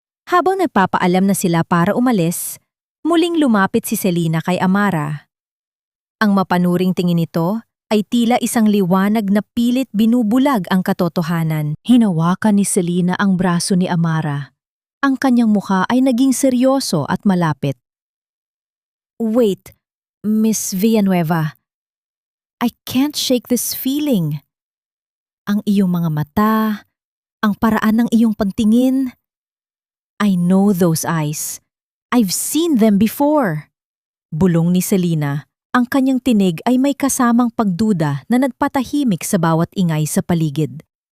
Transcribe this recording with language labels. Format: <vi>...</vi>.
<tl>Habang nagpapaalam na sila para umalis, muling lumapit si Selena kay Amara. Ang mapanuring tingin nito ay tila isang liwanag na pilit binubulag ang katotohanan. Hinawakan ni Selena ang braso ni Amara. Ang kanyang mukha ay naging seryoso at malapit.</tl> <en>Wait, Miss Villanueva. I can't shake this feeling.</en> <tl>Ang iyong mga mata, ang paraan ng iyong pantingin.</tl> <en>I know those eyes. I've seen them before.</en> <tl>Bulong ni Selena, ang kanyang tinig ay may kasamang pagduda na nagpatahimik sa bawat ingay sa paligid.</tl>